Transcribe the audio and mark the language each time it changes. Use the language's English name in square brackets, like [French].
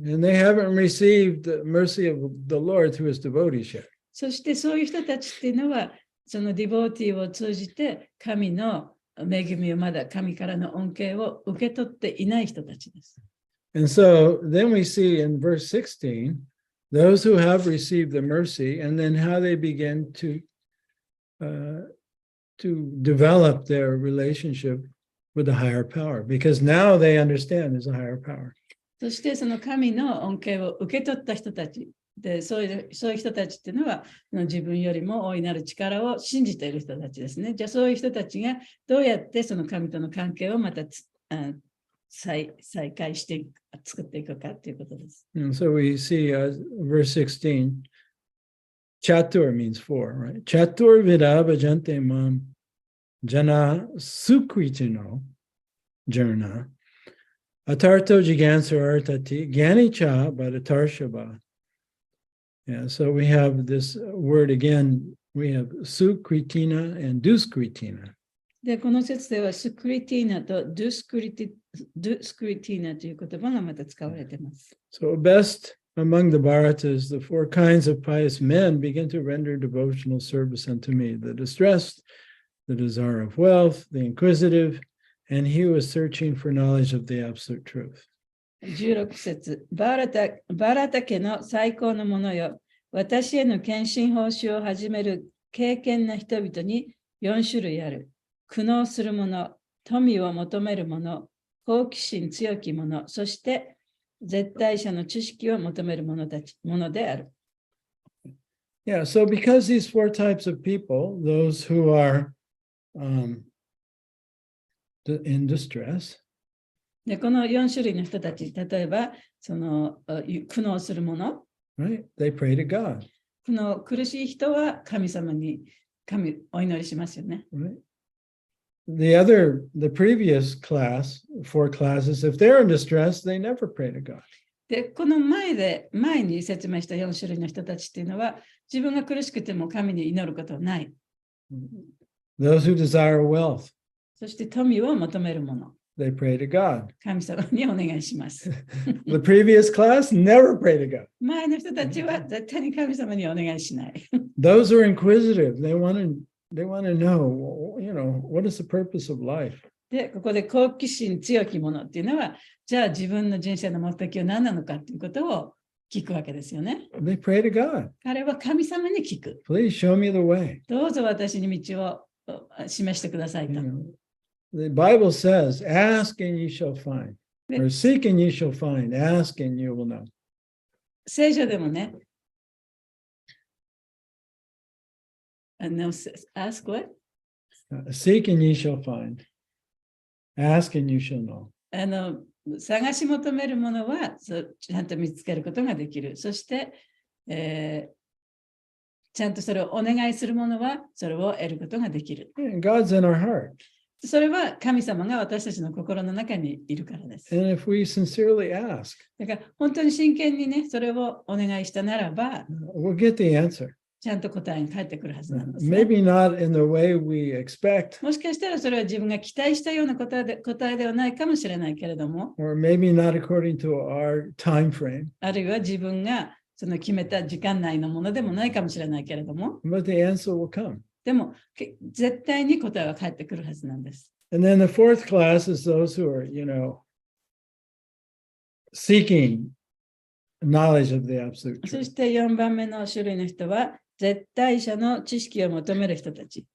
[English] And they haven't received the mercy of the Lord through his devotees yet. [Japanese] そしてそういう人たちっていうのはそのディボーティーを通じて神の恵みをまだ神からの恩恵を受け取っていない人たちです。 [English] And so then we see in verse 16, those who have received the mercy, and then how they begin to develop their relationship with the higher power, because now they understand there's a higher power. [Japanese] そしてその神の恩恵を受け取った人たちで、そういう人たちっていうのは自分よりも大いなる力を信じている人たちですね。じゃあそういう人たちがどうやってその神との関係をまた再開して作っていくかということです。 [English] And so we see verse 16, Chatur means four, right? [Sanskrit] Chatur vida bhajante mam jana sukwitino jarna atarto jigansar artati gyani cha bhadatarshaba. [English] Yeah, so we have this word again, we have sukritina and duskritina. [Japanese] で、この説ではスクリティーナとドゥスクリティーナという言葉がまた使われています。 [English] So best among the Bharatas, the four kinds of pious men begin to render devotional service unto me: the distressed, the desire of wealth, the inquisitive, and he who is searching for knowledge of the absolute truth. [Japanese] 16節、バラタ家の最高のものよ、私への献身奉仕を始める敬虔な人々に4種類ある。苦悩する者、富を求める者、好奇心強き者、そして絶対者の知識を求める者である。 [English] Yeah, so because these four types of people, those who are in distress, [Japanese] でこの4種類の人たち、例えばその苦悩する者、 [English] right? They pray to God. [Japanese] 苦しい人は神様にお祈りしますよね。 [English] Right? The previous class, 4 classes, if they're in distress, they never pray to God. [Japanese] で、この前に説明した4種類の人たちっていうのは、自分が苦しくても神に祈ることはない。 [English] Those who desire wealth, [Japanese] そして富を求める者、 [English] they pray to God. [Japanese] 神様にお願いします。 [English] The previous class never pray to God. [Japanese] 前の人たちは絶対に神様にお願いしない。 [English] Those who are inquisitive, they want to know, what is the purpose of life? [Japanese] で、ここで好奇心強き者っていうのは、じゃあ自分の人生の目的は何なのかっていうことを聞くわけですよね。 [English] They pray to God. [Japanese] 彼は神様に聞く。 [English] Please show me the way. [Japanese] どうぞ私に道を示してくださいと。 [English] The Bible says, ask and you shall find. Or seek and you shall find. Ask and you will know. [Japanese] 聖書でもね、 [English] ask what? Seek and you shall find. Ask and you shall know. [Japanese] 探し求めるものはちゃんと見つけることができる。そして、ちゃんとそれをお願いするものはそれを得ることができる。 [English] God's in our heart. [Japanese] それは神様が私たちの心の中にいるからです。 [English] And if we sincerely ask, [Japanese] だから本当に真剣にね、それをお願いしたならば、 [English] we'll get the answer. [Japanese] ちゃんと答えに返ってくるはずなんです、ね。 [English] Maybe not in the way we expect. [Japanese] もしかしたらそれは自分が期待したような答えではないかもしれないけれども、 [English] Or maybe not according to our time frame. [Japanese] あるいは自分がその決めた時間内のものでもないかもしれないけれども、 [English] But the answer will come. [Japanese] でも絶対に答えは返ってくるはずなんです。 [English] And then the fourth class is those who are, seeking knowledge of the absolute [Japanese] そ [English] truth. [Japanese] して4番目の種類の人は、絶対者の知識を求める人たち。